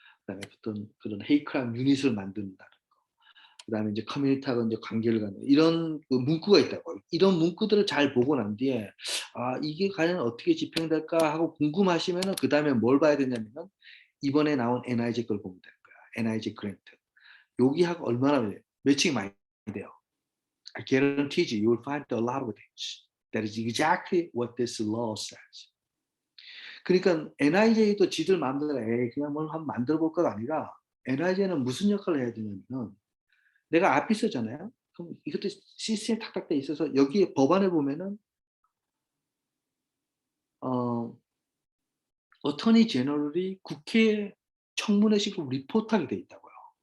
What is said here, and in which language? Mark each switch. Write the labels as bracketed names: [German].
[Korean] 그다음에 어떤 그런 헤이트 크라임 유닛을 만든다는 거. 그다음에 이제 커뮤니티하고 이제 관계를 갖는 이런 그 문구가 있다고요. 이런 문구들을 잘 보고 난 뒤에 '아 이게 과연 어떻게 집행될까?' 하고 궁금하시면은 그다음에 뭘 봐야 되냐면은 이번에 나온 NIJ 걸 보면 되는 거야. NIJ 그랜트. 여기하고 얼마나 매칭이 많이 돼요. [English] I guarantee you, you will find a lot of things. That is exactly what this law says. [Korean] 그러니까 NIJ도 지들 마음대로 에이 그냥 뭘 한번 만들어 볼 거가 아니라 NIJ는 무슨 역할을 해야 되냐면은 내가 앞에 있었잖아요. 그럼 이것도 시스템에 탁탁 돼 있어서 여기에 법안에 보면은 어 어터니 제너럴이 국회 청문회식으로 리포트하게 돼 있다고요.